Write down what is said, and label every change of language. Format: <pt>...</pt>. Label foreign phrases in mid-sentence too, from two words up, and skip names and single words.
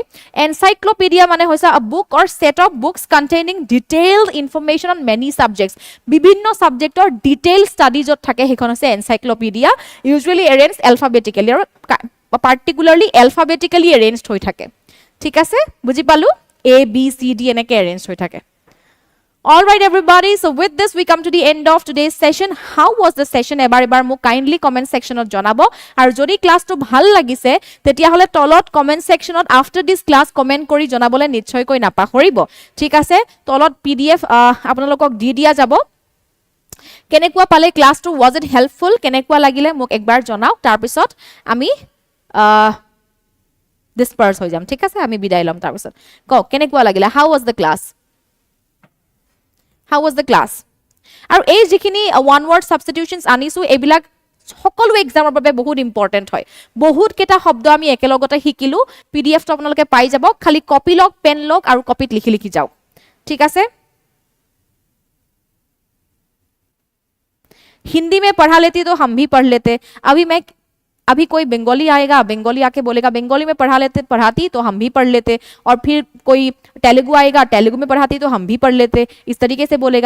<en>এনচাইক্লপিডিয়া</en> <as>মানে হৈছে</as> <en>a book or set of books containing detailed information on many subjects.</en> <as>বিভিন্ন ছাবজেক্টৰ</as> <en>detail study</en> <as>য'ত থাকে সেইখন হৈছে এনচাইক্লপিডিয়া,</as> <en>usually arrange alphabetically,</en> <as>আৰু</as> <en>particularly alphabetically arranged</en> <as>হৈ থাকে। ঠিক আছে, বুজি পালো? ABCD এনেকে এৰেঞ্জ হৈ থাকে।</as> <en>All right, everybody. So with this, we come to the end of today's session. How was the session?</en> <as>এবাৰ মোক</as> <en>kindly comment section</en> <as>ত জনাব, আৰু যদি ক্লাছটো ভাল লাগিছে তেতিয়াহ'লে তলত comment sectionত</as> <en>after this class comment</en> <as>কৰি জনাবলৈ নিশ্চয়কৈ নাপাহৰিব। ঠিক আছে, তলত PDF আপোনালোকক দি দিয়া যাব। কেনেকুৱা পালে ক্লাছটো?</as> <en>was it helpful?</en> <as>কেনেকুৱা লাগিলে মোক একবাৰ জনাওক, তাৰপিছত আমি disperse হৈ যাম। ঠিক আছে, আমি বিদায় ল'ম। তাৰপিছত কওক কেনেকুৱা লাগিলে?</as> <en>How was the class? How was the class?</en> <as>আৰু এই যিখিনি</as> <en>one word substitutions</en> <as>আনিছো এইবিলাক সকলো এক্সামৰ বাবে বহুত ইম্পৰ্টেণ্ট হয়। বহুত কেইটা শব্দ আমি একেলগতে শিকিলো। পিডিএফটো আপোনালোকে পাই যাব, খালি কপি লওক, পেন লওক আৰু কপিত লিখি লিখি যাওক। ঠিক আছে,</as> <hi>हिंदी में पढ़ा लेती तो हम भी पढ़ लेते। अभी कोई बंगाली आएगा, बंगाली आके बोलेगा बंगाली में पढ़ाती तो हम भी पढ़ लेते, और फिर कोई तेलुगु आएगा, तेलुगु में पढ़ाती तो हम भी पढ़ लेते, इस तरीके से बोलेगा।</hi>